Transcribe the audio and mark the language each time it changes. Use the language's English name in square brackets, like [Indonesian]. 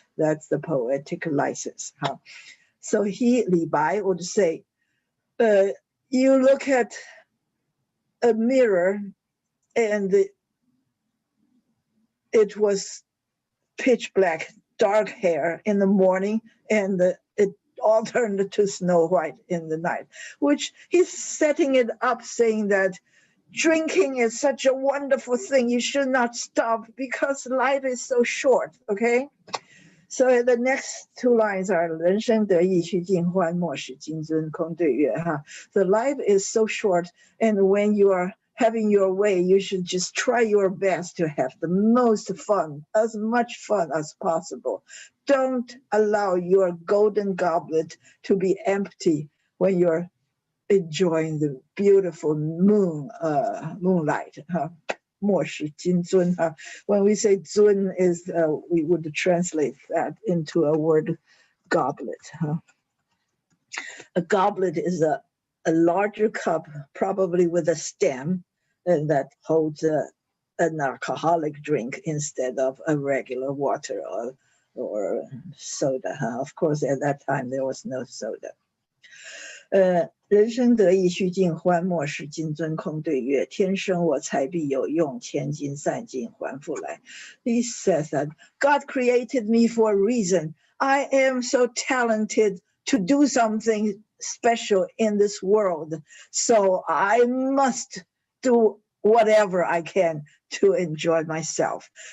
[English] That's the poetic license. So Li Bai would say, you look at a mirror and it was pitch black, dark hair in the morning, and it all turned to snow white in the night, which he's setting it up saying that drinking is such a wonderful thing. You should not stop because life is so short, okay? So the next two lines are [Chinese] 人生得意须尽欢，莫使金樽空对月. [English] The life is so short, and when you are having your way, you should just try your best to have the most fun, as much fun as possible. Don't allow your golden goblet to be empty when you're enjoying the beautiful moonlight. [Chinese] 莫使金樽. [English] When we say 樽 is, we would translate that into a word goblet. A goblet is a larger cup, probably with a stem, and that holds an alcoholic drink instead of a regular water or soda. Of course, at that time, there was no soda. [Chinese] 人生得意须尽欢，莫使金樽空对月。天生我材必有用，千金散尽还复来。 [English] He says that God created me for a reason. I am so talented to do something special in this world, so I must do whatever I can to enjoy myself.